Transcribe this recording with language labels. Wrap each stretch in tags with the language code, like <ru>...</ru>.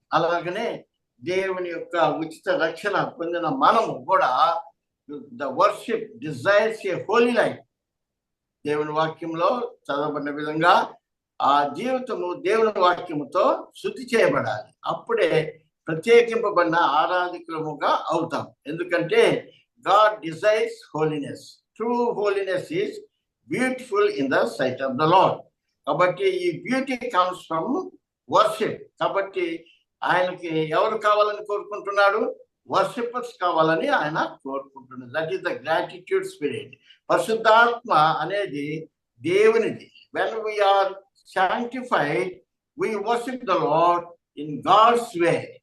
<te>అలాగనే దేవుని యొక్క ఉచిత రక్షణ పొందిన మనము కూడా</te> <en>The worship desires a holy life.</en> <te>దేవుని వాక్యంలో చదవబడిన విధంగా ఆ జీవితము దేవుని వాక్యముతో శుద్ధి చేయబడాలి. అప్పుడే ప్రత్యేకింపబడిన ఆరాధికులముగా అవుతాం. ఎందుకంటే</te> <en>God desires holiness. True holiness is beautiful in the sight of the Lord.</en> <te>కాబట్టి ఈ</te> <en>Beauty comes from worship.</en> <te>కాబట్టి ఆయనకి ఎవరు కావాలని కోరుకుంటున్నాడు? వర్షిపర్స్ కావాలని ఆయన కోరుకుంటున్నాడు.</te> <en>That is the gratitude spirit.</en> <te>పరిశుద్ధాత్మ అనేది దేవునిది.</te> <en>When we are sanctified, we worship the Lord in God's way.</en>